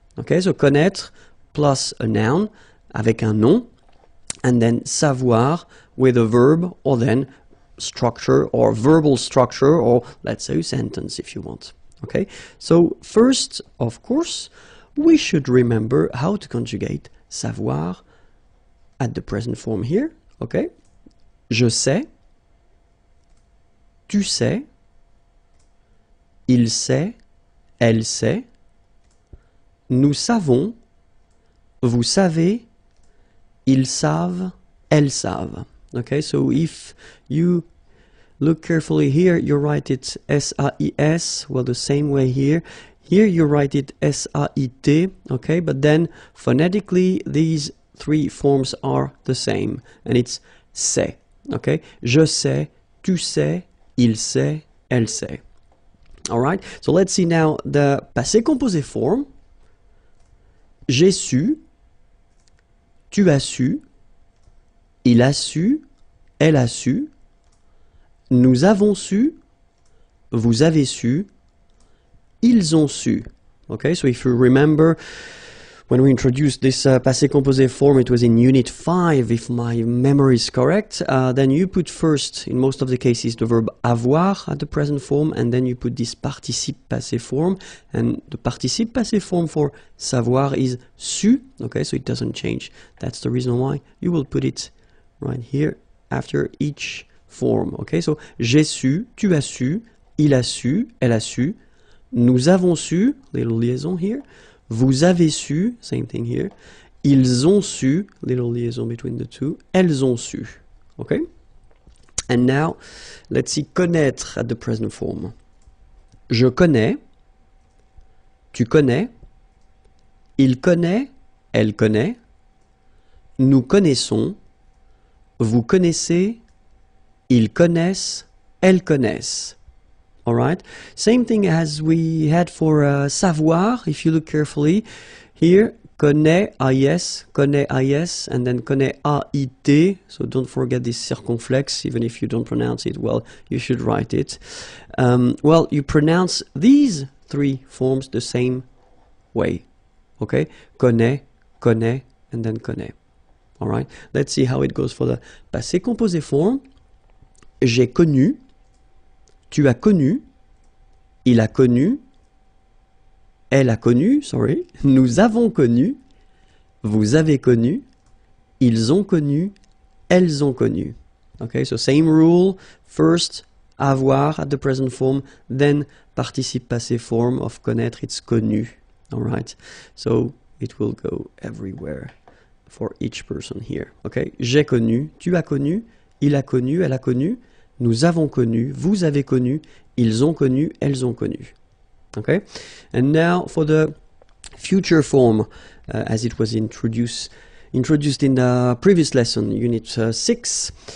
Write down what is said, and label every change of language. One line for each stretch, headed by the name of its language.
English: Okay, so connaître plus a noun
French: avec un nom,
English: and then savoir with a verb, or then structure or verbal structure, or let's say a sentence if you want. Okay, so first, of course, we should remember how to conjugate savoir at the present form here.
French: Okay, je sais, tu sais, il sait, elle sait, nous savons, vous savez, ils savent, elles savent.
English: Okay, so if you look carefully here, you write it S-A-I-S, well, the same way here. Here you write it S-A-I-T, okay, but then phonetically these three forms are the same, and it's c'est, okay?
French: Je sais, tu sais, il sait, elle sait.
English: All right, so let's see now the passé composé form.
French: J'ai su, tu as su, il a su, elle a su, nous avons su, vous avez su, ils ont su.
English: Okay, so if you remember, when we introduced this passé composé form, it was in Unit 5, if my memory is correct. Then you put first, in most of the cases, the verb avoir at the present form, and then you put this participe passé form. And the participe passé form for savoir is su. Okay, so it doesn't change. That's the reason why you will put it right here after each form. Okay, so
French: j'ai su, tu as su, il a su, elle a su, nous avons su,
English: little liaison here,
French: vous avez su,
English: same thing here,
French: ils ont su,
English: little liaison between the two,
French: elles ont su.
English: Okay, and now let's see connaître at the present form.
French: Je connais, tu connais, il connaît, elle connaît, nous connaissons, vous connaissez, ils connaissent, elles connaissent.
English: All right, same thing as we had for savoir. If you look carefully here, connaît, AIS, and then connaît, AIT. So don't forget this circumflex, even if you don't pronounce it well, you should write it. Well, you pronounce these three forms the same way. Okay, connaît, and then connaît. All right, let's see how it goes for the passé composé form.
French: J'ai connu, tu as connu, il a connu, elle a connu,
English: sorry,
French: nous avons connu, vous avez connu, ils ont connu, elles ont connu.
English: Okay, so same rule, first avoir at the present form, then participe passé form of connaître, it's connu. All right, so it will go everywhere for each person here.
French: Okay, j'ai connu, tu as connu, il a connu, elle a connu, nous avons connu, vous avez connu, ils ont connu, elles ont connu.
English: Okay, and now for the future form, as it was introduced in the previous lesson, Unit 6.